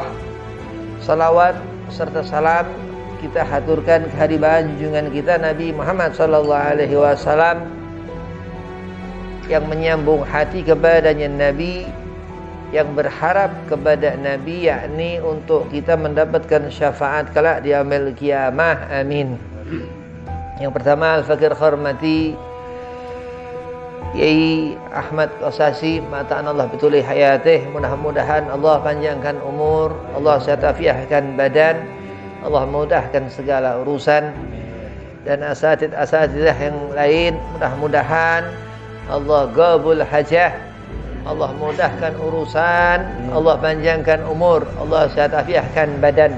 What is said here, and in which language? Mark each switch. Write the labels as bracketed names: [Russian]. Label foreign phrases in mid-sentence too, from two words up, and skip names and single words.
[Indonesian] Salawat serta salam kita haturkan kehadiran junjungan kita Nabi Muhammad [Arabic] صلى الله عليه وسلم [Indonesian] yang menyambung hati kepadanya Nabi, yang berharap kepada Nabi, yakni untuk kita mendapatkan syafaat kelak di [Arabic] يوم القيامة. [Indonesian] Amin. Yang pertama, al-fakir hormati Yai Ahmad Qasasi, [Arabic] متعنا الله بطول حياته. [Indonesian] Mudah-mudahan Allah panjangkan umur, Allah sehatkan badan, Allah mudahkan segala urusan. Dan asatid-asatidah yang lain, mudah-mudahan Allah [Arabic] قبول حاجة, [Indonesian] Allah mudahkan urusan, Allah panjangkan umur, Allah sehatkan badan.